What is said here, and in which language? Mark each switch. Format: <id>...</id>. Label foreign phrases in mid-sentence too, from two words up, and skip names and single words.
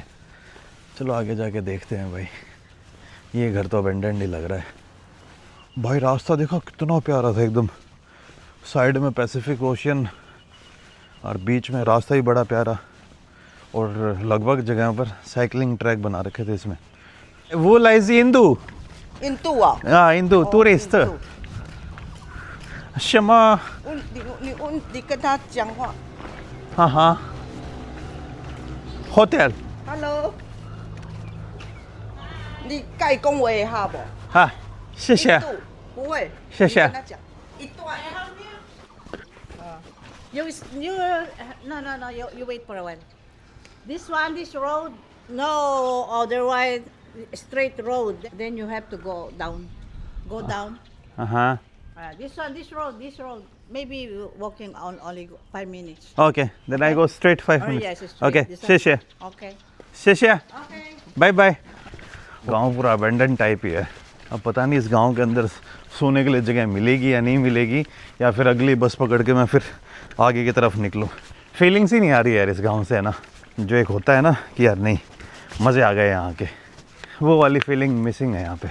<hi>चलो आगे जाके देखते हैं भाई। ये घर तो अबेंडन ही लग रहा है भाई। रास्ता देखा कितना प्यारा था एकदम, साइड में पैसिफिक ओशियन और बीच में रास्ता ही बड़ा प्यारा, और लगभग जगह पर</hi> <en>cycling track</en> <hi>बना रखे थे इसमें।</hi> <zh>我来自印度印度啊，</zh> <hi>हाँ इंदू टूरिस्ट</hi> <zh>印度什么你跟他讲话</zh> <hi>हाँ हाँ hotel</hi> <zh>，Hello，你盖恭维一下不？ हाँ 謝謝印度不会，谢谢你跟他讲一段。</zh> <en>You no. You wait for a while. This road, no otherwise straight road. Then you have to go down. Go down.</en> <hi>हाँ</hi> <en>This road. Maybe walking on only 5 minutes. okay then I go straight 5 Oh minutes yes, straight. okay This one.</en> <zh>謝謝</zh> <en>Okay.</en> <zh>謝謝</zh> <en>Okay. bye bye.</en> <hi>गांव पूरा</hi> <en>abandon type</en> <hi>ही है। अब पता नहीं इस गांव के अंदर सोने के लिए जगह मिलेगी या नहीं मिलेगी, या फिर अगली बस पकड़ के मैं फिर आगे की तरफ निकलूं। फीलिंग्स ही नहीं आ रही है यार इस गांव से, है ना, जो एक होता है ना कि यार नहीं मज़े आ गए यहाँ के, वो वाली</hi> <en>feeling missing</en> <hi>है यहाँ पे।</hi>